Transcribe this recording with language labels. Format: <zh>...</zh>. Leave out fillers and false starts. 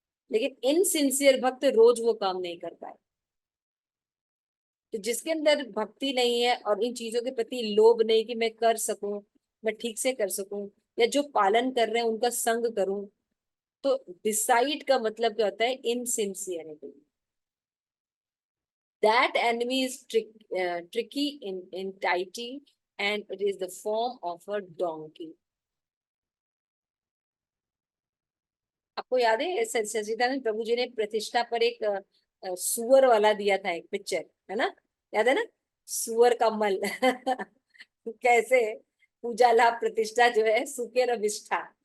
<hi>लेकिन इनसिंसियर भक्त रोज वो काम नहीं कर पाए। तो जिसके अंदर भक्ति नहीं है और इन चीजों के प्रति लोभ नहीं कि मैं कर सकूं, मैं ठीक से कर सकूं, या जो पालन कर रहे हैं उनका संग करूं, तो डिसाइड का मतलब क्या होता है? Insincerity.</hi> <en>That enemy is tricky in entirety and it is the form of a donkey.</en> <hi>आपको याद है सच्चिदानंद प्रभु जी ने प्रतिष्ठा पर एक सुअर वाला दिया था, एक पिक्चर है ना, याद है ना? सुअर का मल कैसे पूजा लाभ प्रतिष्ठा जो है सुखे रविष्ठा।</hi>